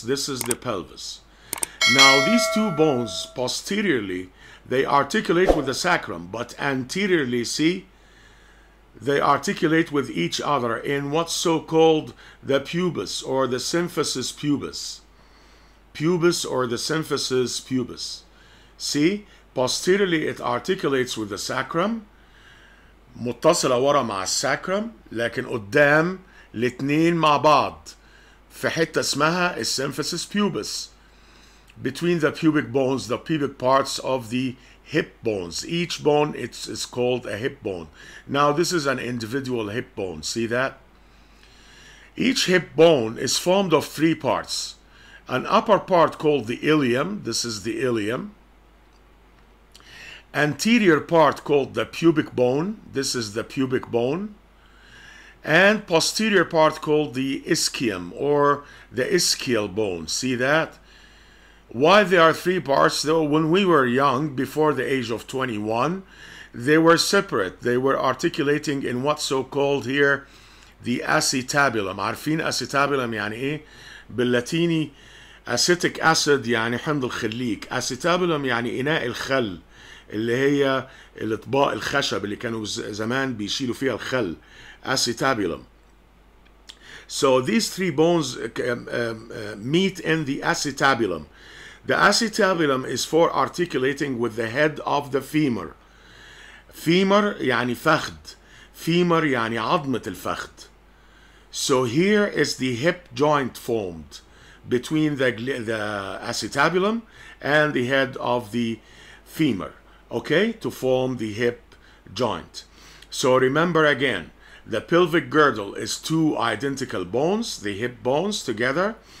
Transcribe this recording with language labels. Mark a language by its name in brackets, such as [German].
[English] This is the pelvis. Now these 2 bones posteriorly, they articulate with the sacrum, but anteriorly, see, they articulate with each other in what's so-called the pubis, or the symphysis pubis. Pubis, or the symphysis pubis. See, posteriorly it articulates with the sacrum، [Arabic] متصلة ورا مع الساكرم، لكن قدام الاتنين مع بعض في حتة اسمها السيمفيسيس pubis. [English] Between the pubic bones, the pubic parts of the hip bones. Each bone is called a hip bone. Now this is an individual hip bone. See that? Each hip bone is formed of 3 parts. An upper part called the ilium. This is the ilium. Anterior part called the pubic bone. This is the pubic bone. And posterior part called the ischium, or the ischial bone. See that? Why there are three parts? Though when we were young, before the age of 21, they were separate. They were articulating in what's so called here the acetabulum. [Arabic] عارفين acetabulum يعني ايه؟ باللاتيني acetic acid يعني حمض الخليك. acetabulum يعني إناء الخل، اللي هي الأطباق الخشب اللي كانوا زمان بيشيلوا فيها الخل. [English] acetabulum. So these three bones meet in the acetabulum. The acetabulum is for articulating with the head of the femur. [Arabic] Femur يعني فخذ. Femur يعني عظمة الفخذ. [English] So here is the hip joint formed between the acetabulum and the head of the femur, okay, to form the hip joint. So remember again, the pelvic girdle is two identical bones, the hip bones together.